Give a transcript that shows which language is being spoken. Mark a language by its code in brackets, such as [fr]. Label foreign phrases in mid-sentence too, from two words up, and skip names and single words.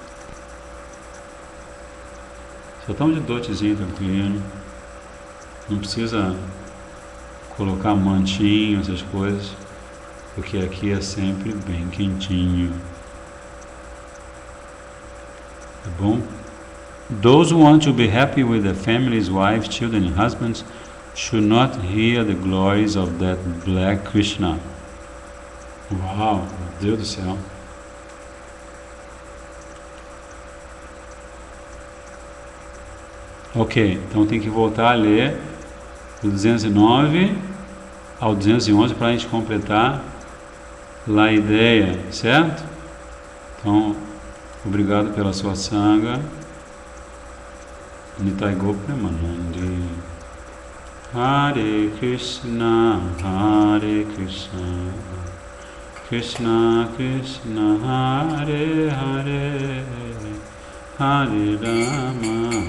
[pt] Não precisa colocar mantinho, essas coisas, porque aqui é sempre bem quentinho. Tá bom? [en] Those who want to be happy with their families, wives, children and husbands should not hear the glories of that black Krishna. [pt] Uau, meu Deus do céu. Ok, então tem que voltar a ler do 209 ao 211 para a gente completar lá a ideia, certo? Então, obrigado pela sua sanga. [bn] Nitai Gopremanandi. [sa] Hare Krishna, Krishna Krishna, Hare Hare, Hare Rama,